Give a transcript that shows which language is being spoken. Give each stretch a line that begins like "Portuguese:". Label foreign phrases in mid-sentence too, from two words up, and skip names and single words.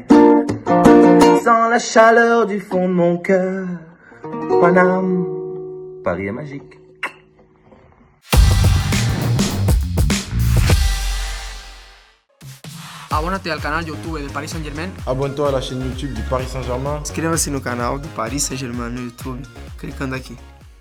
French: Sans la chaleur du fond de mon cœur, Paname, Paris est magique.
Spanish: Abónate al canal YouTube del Paris Saint-Germain.
French: Abonne-toi à la chaîne YouTube du Paris Saint-Germain.
Portuguese: Inscreva-se no canal do Paris Saint-Germain no YouTube, clicando aqui.